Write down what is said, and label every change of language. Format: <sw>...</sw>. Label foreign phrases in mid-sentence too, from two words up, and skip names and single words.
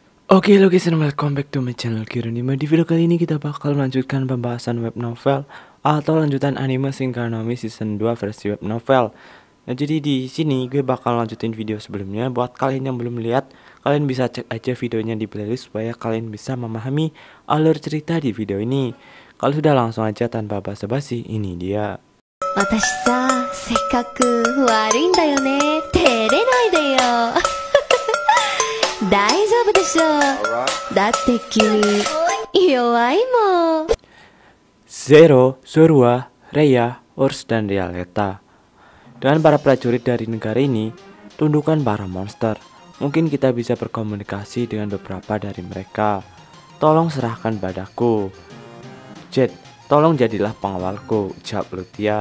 <en>Oke, lo guys, and welcome back to my channel Kironima.</en> <id>Di video kali ini kita bakal melanjutkan pembahasan</id> <en>web novel</en> <id>atau lanjutan anime Shinkanami season 2 versi</id> <en>web novel.</en> <id>Nah, jadi di sini gue bakal lanjutin video sebelumnya. Buat kalian yang belum lihat, kalian bisa cek aja videonya di playlist supaya kalian bisa memahami alur cerita di video ini. Kalau sudah, langsung aja tanpa basa-basi, ini dia.</id> <ja>私さ、せっかく悪いんだよね。照れないでよ。大丈夫でしょう。だって君、弱いもん。</ja> <id>Zero, Zorua, Rhea, Urs, dan Rialeta. Dengan para prajurit dari negara ini, tundukkan para monster. Mungkin kita bisa berkomunikasi dengan beberapa dari mereka. Tolong serahkan padaku. Jet, tolong jadilah pengawalku, ucap Lutia.</id>